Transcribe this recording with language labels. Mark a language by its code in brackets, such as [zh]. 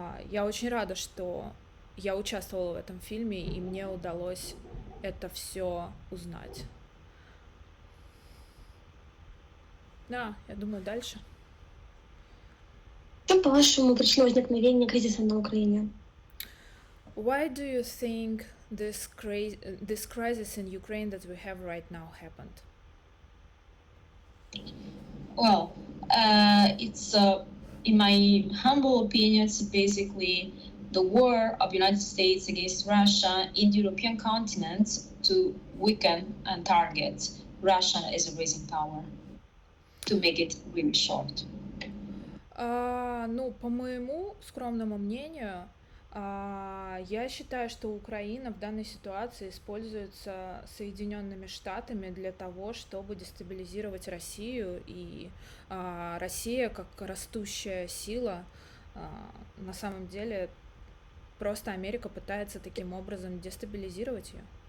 [ru] Я очень рада, что я участвовала в этом фильме, и мне удалось это все узнать. Да, я думаю, дальше. Что, по-вашему, причина возникновения кризиса на Украине? [en] Why do you think this crisis in Ukraine that we have right now happened? Well, it's in my humble opinion, it's basically the war of the United States against Russia in the European continent to weaken and target Russia as a rising power, to make it really short. [ru] Ну, по моему скромному мнению, Я считаю, что Украина в данной ситуации используется Соединенными Штатами для того, чтобы дестабилизировать Россию, и Россия как растущая сила, на самом деле просто Америка пытается таким образом дестабилизировать ее.